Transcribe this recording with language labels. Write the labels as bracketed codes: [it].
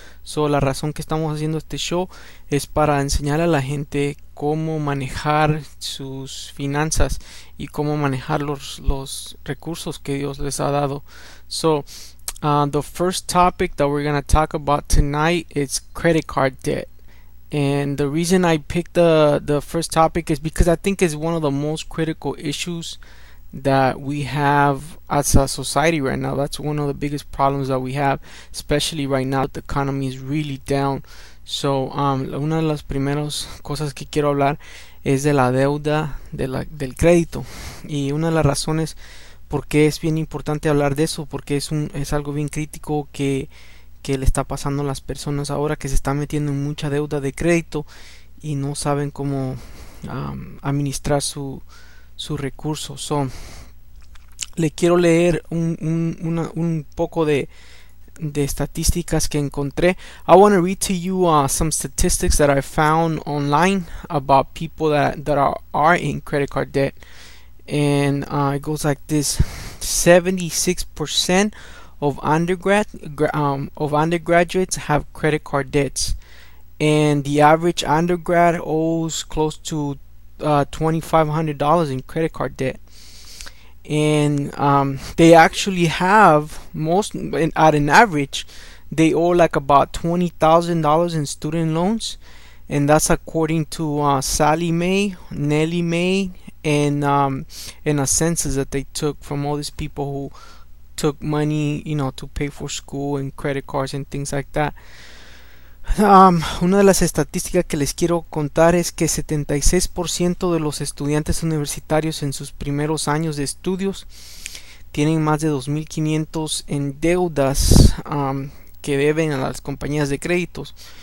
[es] So la razón que estamos haciendo este show es para enseñar a la gente cómo manejar sus finanzas y cómo manejar los recursos que Dios les ha dado. [en] So the first topic that we're going to talk about tonight is credit card debt. And the reason I picked the first topic is because I think it's one of the most critical issues that we have as a society right now. That's one of the biggest problems that we have, especially right now. The economy is really down. [es] So una de las primeras cosas que quiero hablar es de la deuda del crédito. Y una de las razones porque es bien importante hablar de eso, porque es algo bien crítico que le está pasando a las personas ahora, que se están metiendo en mucha deuda de crédito y no saben cómo administrar su recurso. So, le quiero leer un poco de estadísticas que encontré. [en] I want to read to you some statistics that I found online about people that are in credit card debt. And it goes like this: 76% of undergraduates have credit card debts, and the average undergrad owes close to $2,500 in credit card debt. And they actually have most, at an average, they owe like about $20,000 in student loans, and that's according to Sallie Mae, Nellie Mae, and a census that they took from all these people who took money, you know, to pay for school and credit cards and things like that. [es] Una de las estadísticas que les quiero contar es que 76% de los estudiantes universitarios en sus primeros años de estudios tienen más de 2,500 en deudas que deben a las compañías de créditos.